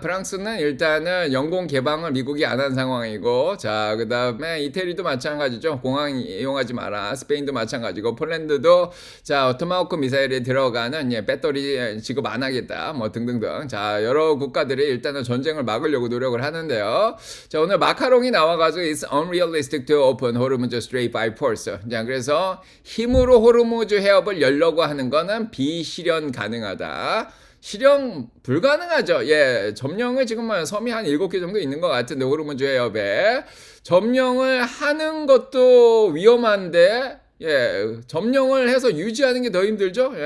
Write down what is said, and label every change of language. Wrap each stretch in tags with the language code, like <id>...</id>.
<ko>프랑스는 일단은 영공 개방을 미국이 안 한 상황이고, 자, 그 다음에 이태리도 마찬가지죠. 공항 이용하지 마라. 스페인도 마찬가지고, 폴란드도 자, 토마호크 미사일에 들어가는 배터리 지급 안 하겠다. 뭐 등등등. 자, 여러 국가들이 일단은 전쟁을 막으려고 노력을 하는데요. 자, 오늘 마카롱이 나와가지고</ko> <en>It's unrealistic to open Hormuz Strait by force.</en> <ko>자, 그래서 힘으로 호르무즈 해협을 열려고 하는 거는 비실현 가능하다. 실현 불가능하죠. 예, 점령을 지금 섬이 한 7개 정도 있는 것 같은데 호르무즈 해협에 점령을 하는 것도 위험한데 점령을 해서 유지하는 게 더 힘들죠.</ko>